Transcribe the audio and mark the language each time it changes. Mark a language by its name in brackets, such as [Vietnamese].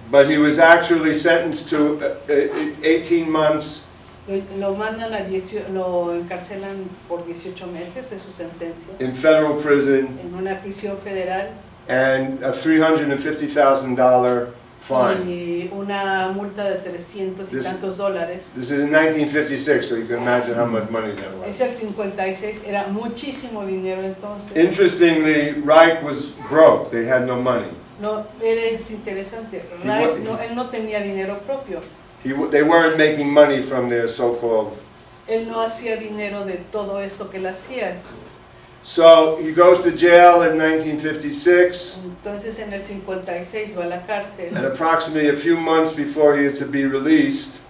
[English] But he was actually sentenced to 18 months. [Spanish] Lo mandan lo encarcelan por 18 meses, es su sentencia. [English] In federal prison. [Spanish] En una prisión federal. [English] And a $350,000 fine. [Spanish] Y una multa de 300 y tantos dólares. [English] This is in 1956, so you can imagine how much money that was. [Spanish] Es el 56, era muchísimo dinero entonces. [English] Interestingly, Reich was broke. They had no money. [Spanish] No, es interesante. Reich, él no tenía dinero propio. [English] They weren't making money from their so-called... [Spanish] Él no hacía dinero de todo esto que él hacía. [English] So he goes to jail in 1956. [Spanish] Entonces en el 56 va a la cárcel. [English] And approximately a few months before he is to be released.